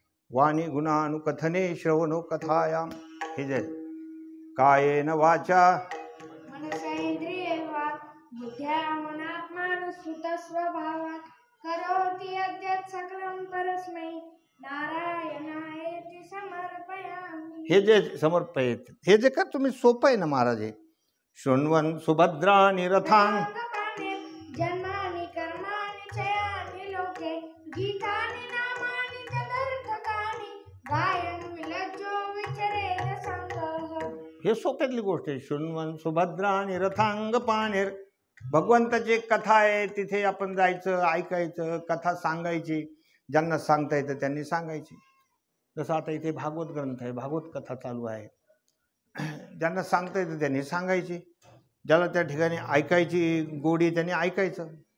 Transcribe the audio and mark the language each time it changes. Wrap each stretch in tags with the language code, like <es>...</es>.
<sa>वाणी गुणानुकथने श्रवणो कथायाम.</sa> <mr>हे जे</mr> <sa>कायेन वाचा मनसेंद्रिये वा बुद्ध्या मनात्मानुसृत स्वभावात् करोति यद्यत् सकलं परस्मै नारायणायेति समर्पयामि.</sa> <mr>हे जे समर्पयेत हे जे का तुम्ही सोपं आहे ना महाराज.</mr> <sa>हे शृण्वन् सुभद्राणि रथान् जन्मानि कर्माणि चयानि लोके गीतानि नामानि तदर्थकानि गायन् विलज्जो विचरेद संगः.</sa> <mr>हे सोप्यातली गोष्ट आहे.</mr> <sa>शृण्वन् सुभद्राणि रथांग पाणेर.</sa> <mr>भगवंताची कथा आहे, तिथे आपण जायचं, ऐकायचं, कथा सांगायची. ज्यांना सांगता येतं त्यांनी सांगायची. जसं आता इथे भागवत ग्रंथ आहे, भागवत कथा चालू आहे. ज्यांना सांगता येतं त्यांनी सांगायची. ज्याला त्या ठिकाणी ऐकायची गोडी त्यांनी ऐकायचं.</mr>